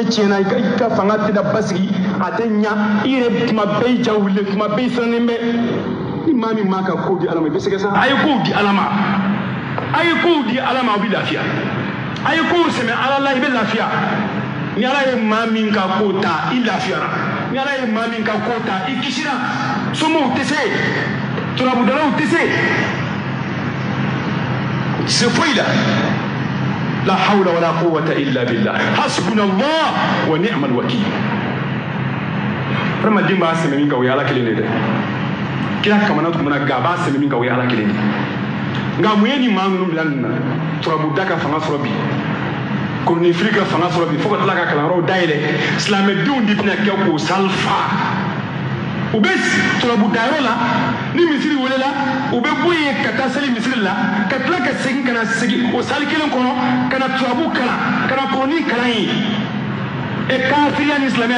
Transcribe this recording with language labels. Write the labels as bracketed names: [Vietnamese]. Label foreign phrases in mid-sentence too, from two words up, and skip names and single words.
[Bambara] tiɲɛna i ka fanga tɛna basigi a tɛ ɲa i yɛrɛ tuma bɛɛ i ja wulilen tuma bɛɛ i sirannen bɛ ni maa min m'a ka kow di ala ma i bɛ sɛgɛ sa a ye kow di ala ma a ye kow di ala ma a bɛ lafiya a ye kow sɛmɛ ala la i bɛ lafiya ni ala ye maa min ka ko ta i lafiyara ni ala ye maa min ka ko ta i kisira somɔgɔw tɛ se turabudalaw tɛ se u tɛ se foyi la [Arabic] لا حول ولا قوة إلا بالله حسبنا الله ونعم الوكيل [Bambara] hadamaden b'a sɛmɛ min kan o ye ala kelen de dɛ kira kamana tun bɛna ga b'a sɛmɛ min kan o ye ala kelen de nka mun ye nin maa ninnu bila nin na turabuda ka fanga sɔrɔ bi kolonifili ka fanga sɔrɔ bi fo ka tila ka kalanyɔrɔw dayɛlɛ silamɛdenw de bɛna kɛ k'o salifa u bɛ turabudayɔrɔ la ni misiri welela u bɛ bɔ yen ka taa seli misiri la ka tila ka segin ka na segin o sali kelen kɔnɔ ka na turabu kalan ka na koloni kalan yen kafiriya ni silamɛya